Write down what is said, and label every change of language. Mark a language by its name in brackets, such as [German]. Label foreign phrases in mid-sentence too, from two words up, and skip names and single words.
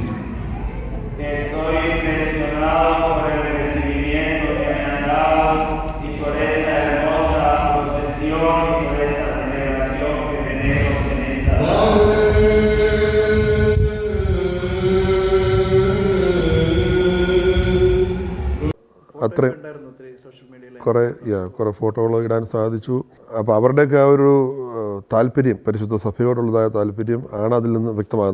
[Spanish] Estoy impresionado por el recibimiento que me han dado y por esta hermosa procesión y por esta celebración que tenemos en esta [Malayalam] അത്രയും കുറേ ഫോട്ടോകൾ ഇടാൻ സാധിച്ചു. അപ്പോൾ അവരുടെയൊക്കെ ആ ഒരു താല്പര്യം, പരിശുദ്ധ സഭയോടുള്ളതായ താല്പര്യം ആണ് അതിൽ നിന്ന് വ്യക്തമാകുന്നത്.